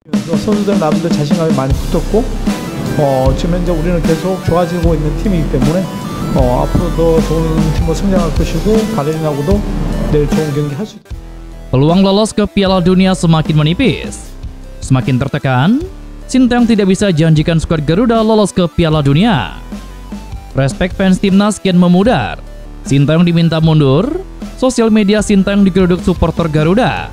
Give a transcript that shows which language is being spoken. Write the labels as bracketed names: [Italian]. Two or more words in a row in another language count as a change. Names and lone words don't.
[Korean] 선수들 나름대로 자신감이 많이 붙었고 지금 현재 우리는 계속 좋아지고 있는 팀이기 때문에 앞으로 더 좋은 팀으로 성장할 것이고 바레인하고도 내일 좋은 경기 할 수 있다. [Indonesian] Peluang lolos ke Piala Dunia semakin menipis. Semakin tertekan, Sinteyong tidak bisa janjikan skuad Garuda lolos ke Piala Dunia. Respek fans timnas kian memudar. Sinteyong diminta mundur. Sosial media Sinteyong digeruduk supporter Garuda.